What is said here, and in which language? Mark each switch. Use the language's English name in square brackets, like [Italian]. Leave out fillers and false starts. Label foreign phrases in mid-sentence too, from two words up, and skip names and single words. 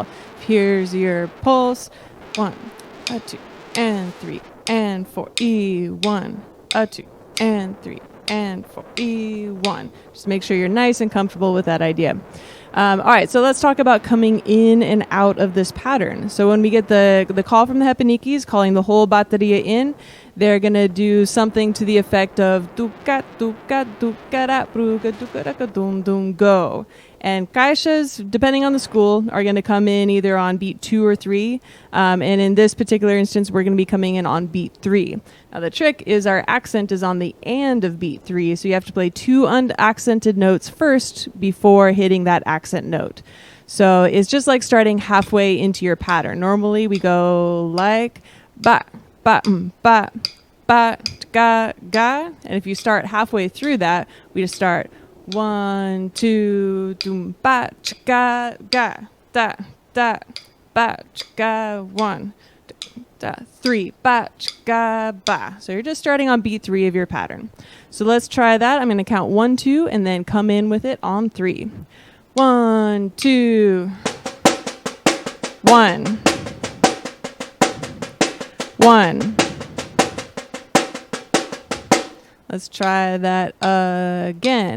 [English] Here's your pulse. 1, 2, and 3, and 4, E1, 2, and 3, and 4, E1. Just make sure you're nice and comfortable with that idea. All right, so let's talk about coming in and out of this pattern. So when we get the call from the Hepanikis calling the whole bateria in, they're going to do something to the effect of tuka, tuka, tukara, pruga, tukaraka, dum, dum, go. And Caixas, depending on the school, are going to come in either on beat 2 or 3. And in this particular instance, we're going to be coming in on beat 3. Now, the trick is our accent is on the and of beat 3. So you have to play 2 unaccented notes first before hitting that accent note. So it's just like starting halfway into your pattern. Normally, we go like ba, ba, ba, ba, ga, ga. And if you start halfway through that, we just start 1, 2, dum, ba, ga, ga, da, da, ba, ga, 1, da, 3, ba, ga, ba. So you're just starting on beat 3 of your pattern. So let's try that. I'm going to count 1, 2, and then come in with it on 3. 1, 2, 1, 1. Let's try that again.